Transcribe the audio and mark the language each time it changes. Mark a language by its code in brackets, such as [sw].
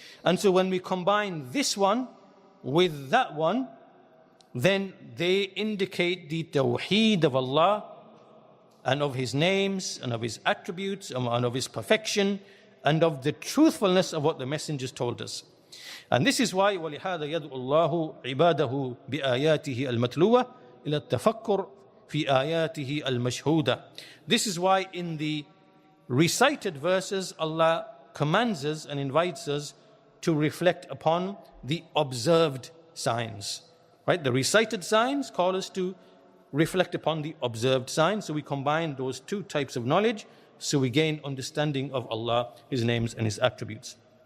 [en] And so when we combine this one with that one, then they indicate the tawheed of Allah and of His names and of His attributes and of His perfection and of the truthfulness of what the messengers told us. And this is why [ar] وَلِهَذَا يَدْعُ اللَّهُ عِبَادَهُ بِآيَاتِهِ الْمَتْلُوَةِ إِلَى التَّفَكُّرِ فِي آيَاتِهِ الْمَشْهُودَةِ. [en] This is why in the recited verses Allah commands us and invites us to reflect upon the observed signs. Right? The recited signs call us to reflect upon the observed signs. So we combine those two types of knowledge, so we gain understanding of Allah, His names and His attributes.